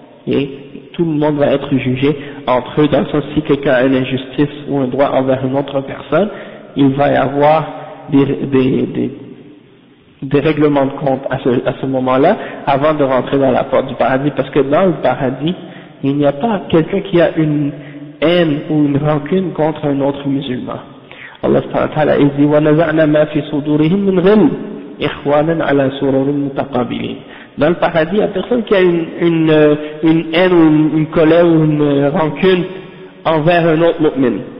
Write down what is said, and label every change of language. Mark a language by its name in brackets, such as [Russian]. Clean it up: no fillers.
[French] Et tout le monde va être jugé entre eux, dans le sens si quelqu'un a une injustice ou un droit envers une autre personne, il va y avoir des règlements de compte à ce moment-là, avant de rentrer dans la porte du paradis, parce que dans le paradis, il n'y a pas quelqu'un qui a une haine ou une rancune contre un autre musulman. Allah subhanahu wa ta'ala dit [Arabic] وَنَزَعْنَا مَا فِي صُدُورِهِمْ مِنْ غِلٍّ إِخْوَانًا عَلَى سُرُرٍ مُتَقَابِلِينَ. [French] Dans le paradis, il n'y a personne qui a une haine ou une colère ou une rancune envers un autre mu'min.